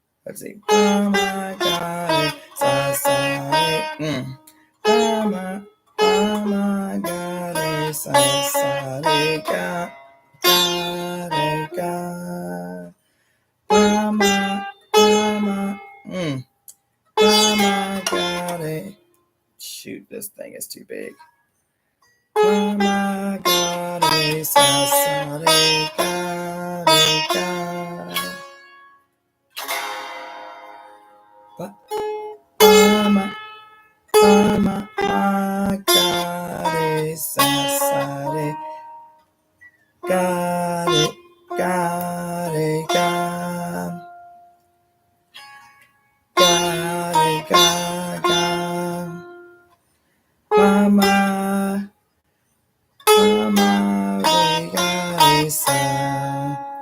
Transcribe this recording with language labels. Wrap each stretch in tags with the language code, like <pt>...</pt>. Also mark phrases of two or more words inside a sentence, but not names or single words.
<en>Let's see. Mama got it. Sa sa re. Mama got it. Sa sa re ga. Ga ga. Mama. Mama got it. Shoot, this thing is too big. Mama got it. Sa sa re ga ga. Mama got it. Sa sa re. Got it. Got it. Got it. Got Mama, we got it, son.</en>